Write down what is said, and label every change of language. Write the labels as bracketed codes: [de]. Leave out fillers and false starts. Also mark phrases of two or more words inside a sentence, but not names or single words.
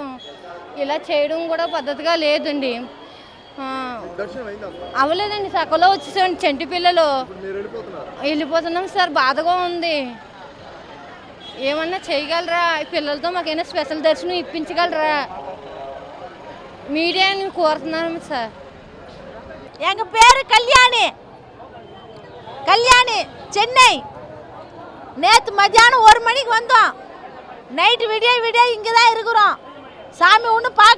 [te] ఇలా చేయడం కూడా పద్ధతిగా లేదండి. అవ్వలేదండి, సకలో వచ్చేసండి చంటి పిల్లలు. వెళ్ళిపోతున్నాం సార్, బాధగా ఉంది. ఏమన్నా చేయగలరా? పిల్లలతో మాకైనా స్పెషల్ దర్శనం ఇప్పించగలరా? [ta] மீடியான்னு கோர்த்துனாலும் சார். எங்கள் பேர் கல்யாணி சென்னை. நேற்று மத்தியானம் 1 மணிக்கு வந்தோம். நைட்டு விடிய இங்கே தான் இருக்கிறோம். சாமி ஒன்றும் பார்க்கல.